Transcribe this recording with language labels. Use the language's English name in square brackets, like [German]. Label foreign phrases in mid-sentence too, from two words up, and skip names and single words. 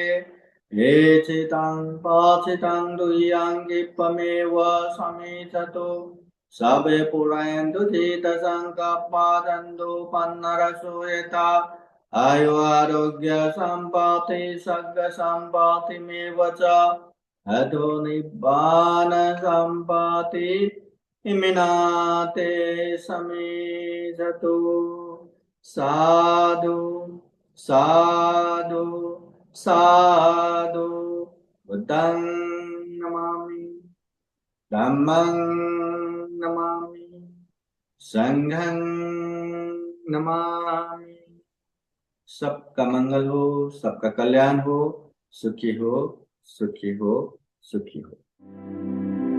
[Pali] ये चितं पाचितं दुह्यं क्षिप्रमेव समिच्छतु सबे पुरायन्तु चित्तसङ्कल्पादन्तु पन्नरसो यथा आयु आरोग्य सम्पत्ति सर्ग सम्पत्तिमेव च अतो निब्बान सम्पत्ति इमिनाते समिच्छतु। साधु साधु साधु। बुद्धं नमामि, धम्मं नमामि, संघं नमामि। [Hindi] सबका मंगल हो, सबका कल्याण हो, सुखी हो, सुखी हो, सुखी हो।